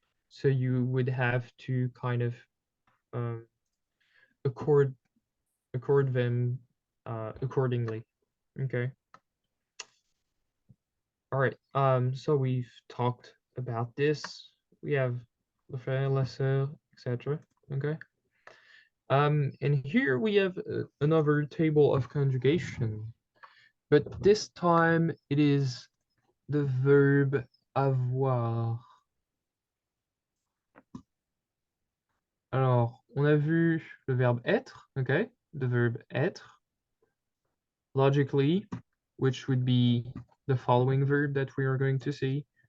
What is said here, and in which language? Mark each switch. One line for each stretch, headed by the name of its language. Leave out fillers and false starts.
English: So you would have to kind of um, accord them accordingly. Okay. All right. So we've talked about this. We have le frère, la sœur, etc. Okay. And here we have another table of conjugation, but this time it is the verb avoir.
French: Alors, on a vu le verbe être,
English: okay, the verb être, logically, which would be the following verb that we are going to see.